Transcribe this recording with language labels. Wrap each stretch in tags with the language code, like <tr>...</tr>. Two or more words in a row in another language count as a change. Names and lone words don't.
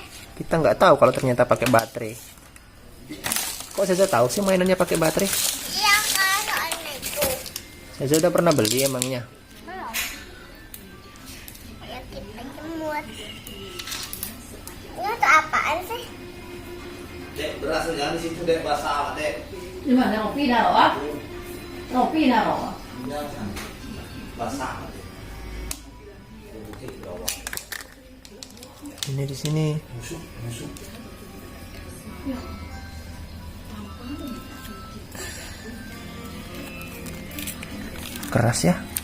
<id>Kita nggak tahu kalau ternyata pakai baterai. Kok Zaza tahu sih mainannya pakai baterai? Iya kan, soalnya itu. Zaza udah pernah beli emangnya? Belum. Ayo kita jemur. Ini untuk apaan sih? Dek, beras jangan di situ dek, basah dek.</id> <vi>Nhưng mà nó phi nào á? Nó phi nào á?</vi> <id>Jangan. Basah dek. Ini di sini. Busuk, busuk. Keras ya?</id>